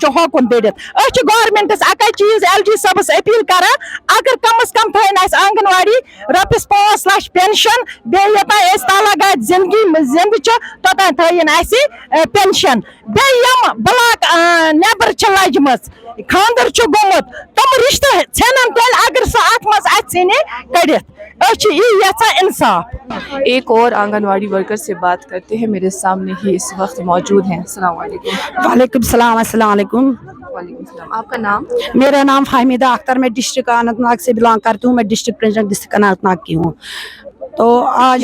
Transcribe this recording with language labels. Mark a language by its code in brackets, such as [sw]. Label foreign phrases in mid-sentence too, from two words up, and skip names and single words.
[ks] چھُ ہوکُن دٔرِتھ أسۍ چھِ گورمنٹس اکے چیٖز LG صٲبس أپیٖل کران اگر کم از کم تھٲیِن اَسہِ آنگن واڑی رۄپیس 5 لچھ پینشن بیٚیہِ یوٚتانۍ أسۍ تالاگات زندگی زندٕ چھِ توٚتانۍ تھٲیِن اَسہِ پینشن بیٚیہِ یِم بلاک نیبر چھِ لجمٕژ خاندر چھُ گوٚمُت تِم رِشتہٕ ژھٮ۪نن تیٚلہِ اگر سُہ اتھ منٛز اَتھِ ژھٕنہِ کٔڑِتھ أسۍ چھِ یی یژھان انصاف [ur] ایک اور آنگن واڑی ورکر سے بات کرتے ہیں میرے سامنے ہی اس وقت موجود ہیں السلام علیکم وعلیکم السلام السلام علیکم وعلیکم السلام آپ کا نام؟ میرا نام فہمیدہ اختر میں ڈسٹرکٹ اننت ناگ سے بلانگ کرتی ہوں میں [en] District President [ur] ڈسٹرکٹ اننت ناگ کی ہوں تو آج